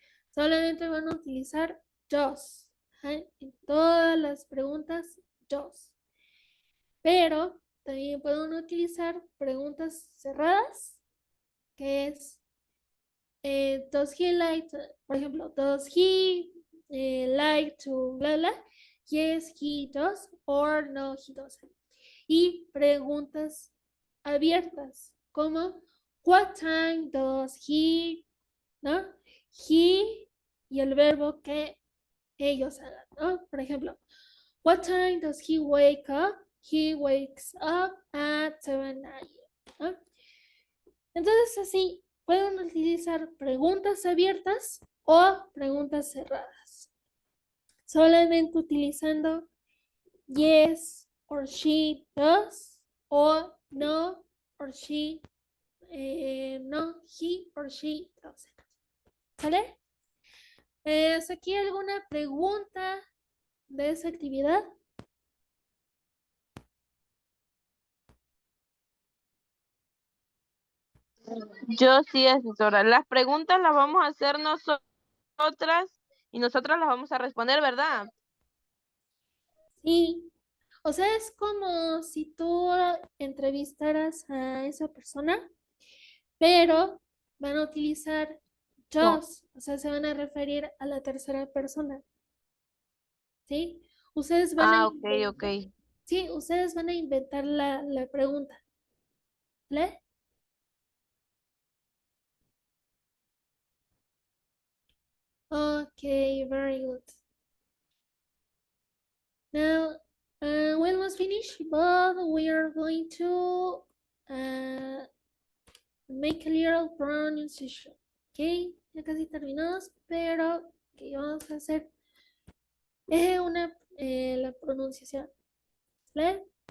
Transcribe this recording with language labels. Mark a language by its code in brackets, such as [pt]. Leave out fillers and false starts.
[es] Solamente van a utilizar does. Ajá. En todas las preguntas, does. Pero también pueden utilizar preguntas cerradas, que es, [en] does he like, [es] por ejemplo, does he like to bla bla? [en] Yes, he does, or no, he doesn't. [es] Y preguntas abiertas, como, [en] what time does he, [es] ¿no? He y el verbo que ellos hagan, ¿no? Por ejemplo, [en] what time does he wake up? He wakes up at 7 a.m. ¿no? [es] Entonces así pueden utilizar preguntas abiertas o preguntas cerradas. Solamente utilizando [en] yes or she does [es] o no or she no, he or she doesn't. ¿Sale? ¿Es aquí alguna pregunta de esa actividad? Yo sí, asesora. Las preguntas las vamos a hacer nosotras y nosotras las vamos a responder, ¿verdad? Sí. O sea, es como si tú entrevistaras a esa persona, pero van a utilizar just, o sea, se van a referir a la tercera persona. ¿Sí? Ustedes van a Ah, ok, ok. sí, ustedes van a inventar la pregunta. ¿Vale? [en] Okay, very good. Now, we almost finished, but we are going to make a little pronunciation. [es] Ok, ya casi terminamos, pero ¿qué vamos a hacer? La pronunciación. ¿Vale?